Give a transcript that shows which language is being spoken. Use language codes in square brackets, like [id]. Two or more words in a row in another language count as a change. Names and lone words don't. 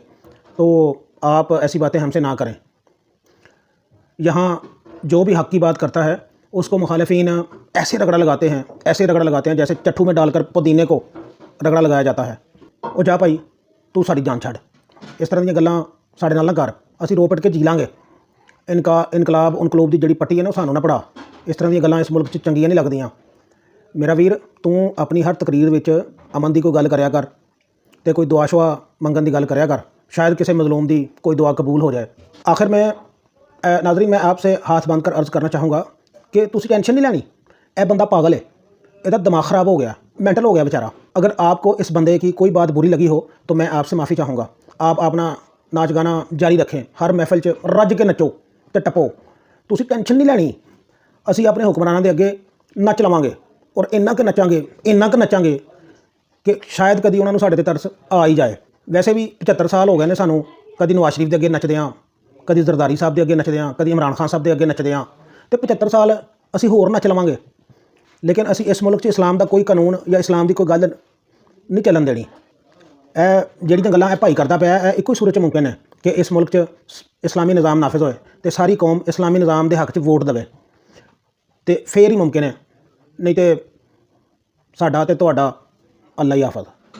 [ur] تو آپ ایسی باتیں ہم سے نہ کریں۔ یہاں جو بھی حق کی بات کرتا ہے اس کو مخالفین ایسے رگڑا لگاتے ہیں جیسے چٹھو میں ڈال کر پودینے کو رگڑا لگایا جاتا ہے۔ [pa] او جا بھائی تو ساری جان چھڑ، اس طرح دیا گلاں ساڈے نال نہ کر، اسی رو پٹ کے جی لانگے۔ انقلاب دی جڑی پٹی ہے نا سانوں نہ پڑھا، اس طرح دیا گلاں اس ملک چ چنگیاں نہیں لگدیاں۔ میرا ویر تو اپنی ہر تقریر وچ امن دی کوئی گل کریا کر، ਤੇ ਕੋਈ ਦੁਆ ਸ਼ੁਆ ਮੰਗਣ ਦੀ ਗੱਲ ਕਰਿਆ ਕਰ, [ur] شاید کسی مظلوم کی کوئی دعا قبول ہو جائے. آخر میں ناظرین میں آپ سے ہاتھ باندھ کر عرض کرنا چاہوں گا کہ [pa] تسی ٹینشن نہیں لینی, [ur] یہ بندہ پاگل ہے، اس کا دماغ خراب ہو گیا، مینٹل ہو گیا بیچارہ. اگر آپ کو اس بندے کی کوئی بات بری لگی ہو تو میں آپ سے معافی چاہوں گا. آپ اپنا ناچ گانا جاری رکھیں, [pa] ہر محفل چ رج کے نچو تو ٹپو، تسی ٹینشن نہیں لینی. اسی اپنے حکمراناں دے اگے نچ لواں گے اور اِنّا ک نچاں گے کہ شاید کبھی انہوں نے ساڈے تے ترس آ ہی جائے. ویسے بھی 75 سال ہو گئے نے سانوں کبھی نواز شریف کے اگے نچدیاں، کبھی زرداری صاحب کے اگے نچدیاں، کبھی عمران خان صاحب کے اگے نچدیاں، تو 75 سال اسی ہور نچ لواں گے. لیکن اسی اس ملک چ اسلام کا کوئی قانون یا اسلام کی کوئی گل نہیں چلن دینی. ਜਿਹੜੀਆਂ ਗੱਲਾਂ ਇਹ ਭਾਈ ਕਰਦਾ ਪਿਆ ਇਹ ਇੱਕੋ ਹੀ ਸੂਰਤ 'ਚ ਮੁਮਕਿਨ ਹੈ ਕਿ ਇਸ ਮੁਲਕ 'ਚ ਇਸਲਾਮੀ ਨਿਜ਼ਾਮ ਨਾਫਿਜ਼ ਹੋਏ ਤੇ ਸਾਰੀ ਕੌਮ ਇਸਲਾਮੀ ਨਿਜ਼ਾਮ ਦੇ ਹੱਕ 'ਚ ਵੋਟ ਦੇਵੇ ਤੇ ਫੇਰ ਹੀ ਮੁਮਕਿਨ ਹੈ, ਨਹੀਂ ਤੇ ਸਾਡਾ ਤੇ ਤੁਹਾਡਾ ਅੱਲਾ ਹੀ ਹਾਫਿਜ਼।